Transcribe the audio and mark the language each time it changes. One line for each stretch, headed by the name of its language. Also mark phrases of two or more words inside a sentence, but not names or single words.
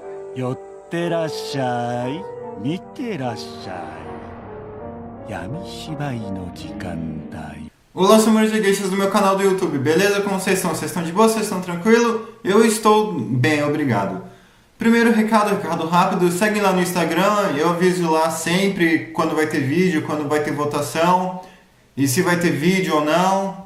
Japanese: 寄ってらっしゃい、見てらっしゃい。闇芝居の時間帯。
Portuguese: Olá, senhores e geishas do meu canal do YouTube, beleza? Como vocês estão? Vocês estão de boa? Vocês estão tranquilo? Eu estou bem, obrigado. Primeiro recado rápido, segue lá no Instagram, eu aviso lá sempre quando vai ter vídeo, quando vai ter votação, e se vai ter vídeo ou não.